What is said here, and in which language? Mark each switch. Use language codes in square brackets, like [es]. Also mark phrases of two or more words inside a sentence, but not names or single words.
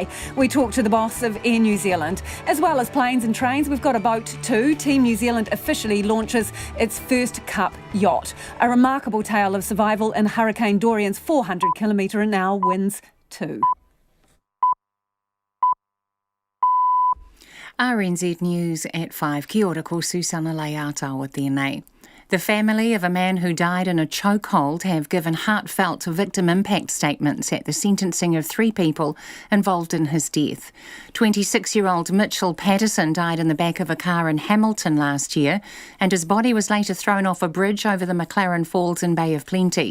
[en] We talked to the boss of Air New Zealand. As well as planes and trains, we've got a boat too. Team New Zealand officially launches its first Cup yacht. A remarkable tale of survival in Hurricane Dorian's 400km/h winds too. RNZ News at 5. [mi] Kia ora, ko Susana Leata tēnei. [en] The family of a man who died in a chokehold have given heartfelt victim impact statements at the sentencing of 3 people involved in his death. 26-year-old Mitchell Patterson died in the back of a car in Hamilton last year, and his body was later thrown off a bridge over the McLaren Falls in Bay of Plenty.